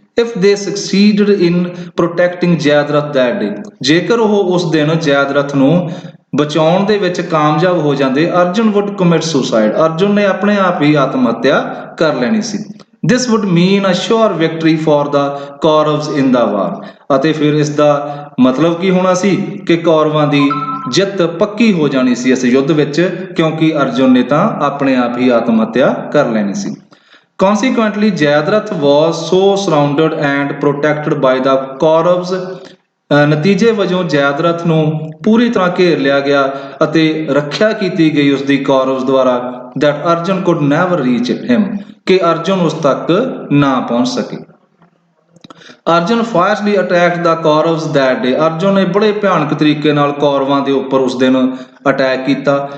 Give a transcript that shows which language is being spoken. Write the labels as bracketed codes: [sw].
[en] if they succeeded in protecting Jayadratha that day, [pa] ਜੇਕਰ ਉਹ ਉਸ ਦਿਨ ਜੈਦਰਥ ਨੂੰ ਬਚਾਉਣ ਦੇ ਵਿੱਚ ਕਾਮਯਾਬ ਹੋ ਜਾਂਦੇ, [en] Arjun would commit suicide, [pa] Arjun ਨੇ ਆਪਣੇ ਆਪ ਹੀ ਆਤਮ ਹੱਤਿਆ ਕਰ ਲੈਣੀ ਸੀ। [en] this would mean a sure victory for the Kauravs in the war, [pa] ਅਤੇ ਫਿਰ ਇਸ ਦਾ ਮਤਲਬ ਕੀ ਹੋਣਾ ਸੀ ਕਿ ਕੌਰਵਾਂ ਦੀ ਜਿੱਤ ਪੱਕੀ ਹੋ ਜਾਣੀ ਸੀ ਇਸ ਯੁੱਧ ਵਿੱਚ, ਕਿਉਂਕਿ ਅਰਜੁਨ ਨੇ ਤਾਂ ਆਪਣੇ ਆਪ ਹੀ ਆਤਮ ਹੱਤਿਆ ਕਰ ਲੈਣੀ ਸੀ। [en] Consequently, Jayadratha was so surrounded and protected by the Kauravs [pa] ਨਤੀਜੇ ਵਜੋਂ ਜੈਦਰਥ ਨੂੰ ਪੂਰੀ ਤਰ੍ਹਾਂ ਘੇਰ ਲਿਆ ਗਿਆ ਅਤੇ ਰੱਖਿਆ ਕੀਤੀ ਗਈ ਉਸਦੀ ਕੌਰਵਸ ਦੁਆਰਾ [en] that Arjun could never reach him, [pa] ਕਿ ਅਰਜੁਨ ਉਸ ਤੱਕ ਨਾ ਪਹੁੰਚ ਸਕੇ। [en] Arjun fiercely attack the Kauravas that day, [pa] ਅਰਜੁਨ ਨੇ ਬੜੇ ਭਿਆਨਕ ਤਰੀਕੇ ਨਾਲ ਕੌਰਵਾਂ ਦੇ ਉੱਪਰ ਉਸ ਦਿਨ ਅਟੈਕ ਕੀਤਾ।